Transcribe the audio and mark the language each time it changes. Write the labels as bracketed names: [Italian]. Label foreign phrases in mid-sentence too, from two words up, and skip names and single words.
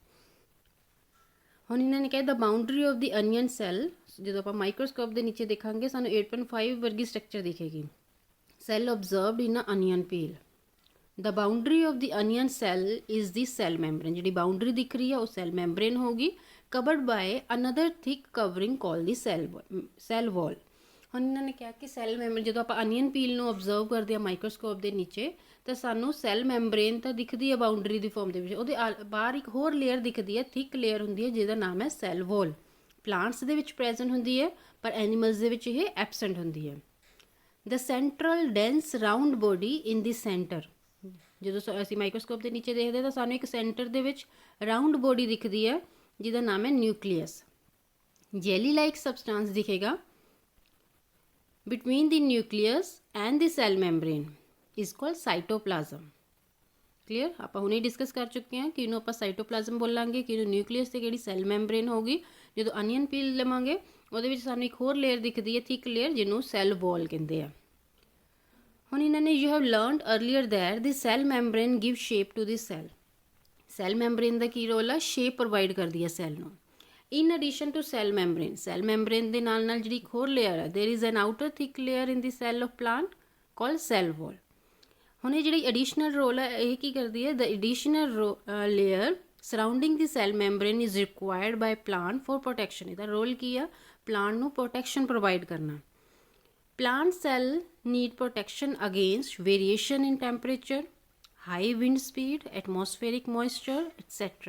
[Punjabi] ਹੁਣ ਇਹਨਾਂ ਨੇ ਕਿਹਾ [English] the boundary of the onion cell, [Punjabi] ਜਦੋਂ ਆਪਾਂ ਮਾਈਕਰੋਸਕੋਪ ਦੇ ਨੀਚੇ ਦੇਖਾਂਗੇ ਸਾਨੂੰ 8.5 ਵਰਗੀ ਸਟਰਕਚਰ ਦਿਖੇਗੀ। [English] cell observed in a onion peel. the boundary of the onion cell is the cell membrane. [Punjabi] ਜਿਹੜੀ ਬਾਉਂਡਰੀ ਦਿਖ ਰਹੀ ਆ ਉਹ [English] cell membrane [Punjabi] ਹੋਗੀ, [English] covered by another thick covering called the cell wall. [Punjabi] ਹੁਣ ਇਹਨਾਂ ਨੇ ਕਿਹਾ ਕਿ [English] cell member [Punjabi] ਜਦੋਂ ਆਪਾਂ [English] onion peel [Punjabi] ਨੂੰ ਓਬਜ਼ਰਵ ਕਰਦੇ ਹਾਂ ਮਾਈਕਰੋਸਕੋਪ ਦੇ ਨੀਚੇ ਤਾਂ ਸਾਨੂੰ [English] cell membrane [Punjabi] ਤਾਂ ਦਿਖਦੀ ਹੈ ਬਾਉਂਡਰੀ ਦੀ ਫਾਰਮ ਦੇ ਵਿੱਚ, ਉਹਦੇ ਬਾਹਰ ਇੱਕ ਹੋਰ ਲੇਅਰ ਦਿਖਦੀ ਹੈ, [English] thick layer [Punjabi] ਹੁੰਦੀ ਹੈ ਜਿਹਦਾ ਨਾਮ ਹੈ [English] cell wall. [Punjabi] ਪਲਾਂਟਸ ਦੇ ਵਿੱਚ ਪ੍ਰੈਜ਼ੈਂਟ ਹੁੰਦੀ ਹੈ ਪਰ ਐਨੀਮਲਸ ਦੇ ਵਿੱਚ ਇਹ ਐਬਸੈਂਟ ਹੁੰਦੀ ਹੈ। [English] the central dense round body in the centre. [Punjabi] ਜਦੋਂ ਅਸੀਂ ਮਾਈਕਰੋਸਕੋਪ ਦੇ ਨੀਚੇ ਦੇਖਦੇ ਤਾਂ ਸਾਨੂੰ ਇੱਕ ਸੈਂਟਰ ਦੇ ਵਿੱਚ [English] round body [Punjabi] ਦਿਖਦੀ ਹੈ ਜਿਹਦਾ ਨਾਮ ਹੈ ਨਿਊਕਲੀਅਸ। [English] jelly like substance ਦਿਖੇਗਾ between the nucleus and the cell membrane is called cytoplasm. Clear? [Punjabi] ਆਪਾਂ ਹੁਣੇ ਡਿਸਕਸ ਕਰ ਚੁੱਕੇ ਹਾਂ ਕਿ ਇਹਨੂੰ ਆਪਾਂ ਸਾਈਟੋਪਲਾਜ਼ਮ ਬੋਲਾਂਗੇ, ਕਿ ਇਹਨੂੰ ਨਿਊਕਲੀਅਸ ਤੇ ਕਿਹੜੀ [English] cell membrane [Punjabi] ਹੋਗੀ। ਜਦੋਂ [English] onion peel [Punjabi] ਲਵਾਂਗੇ ਉਹਦੇ ਵਿੱਚ ਸਾਨੂੰ ਇੱਕ ਹੋਰ ਲੇਅਰ ਦਿਖਦੀ ਹੈ, [English] thick layer, [Punjabi] ਜਿਹਨੂੰ [English] cell wall [Punjabi] ਕਹਿੰਦੇ ਆ। ਹੁਣ ਇਹਨਾਂ ਨੇ [English] you have learned earlier that the cell membrane give shape to the cell. [Punjabi] ਸੈੱਲ ਮੈਂਬਰੇਨ ਦਾ ਕੀ ਰੋਲ ਆ? [English] shape provide [Punjabi] ਕਰਦੀ ਹੈ ਸੈੱਲ ਨੂੰ। [English] In addition to cell membrane [Punjabi] ਦੇ ਨਾਲ ਨਾਲ ਜਿਹੜੀ ਇੱਕ ਹੋਰ ਲੇਅਰ ਹੈ, [English] there is an outer thick layer in the cell of plant called cell wall. [Punjabi] ਹੁਣ ਇਹ ਜਿਹੜੀ ਐਡੀਸ਼ਨਲ ਰੋਲ ਹੈ ਇਹ ਕੀ ਕਰਦੀ ਹੈ, [English] the additional layer surrounding the cell membrane is required by plant for protection. [Punjabi] ਇਹਦਾ ਰੋਲ ਕੀ ਆ, ਪਲਾਂਟ ਨੂੰ ਪ੍ਰੋਟੈਕਸ਼ਨ ਪ੍ਰੋਵਾਈਡ ਕਰਨਾ। [English] plant cell need protection against variation in temperature, high wind speed, atmospheric moisture etcetera.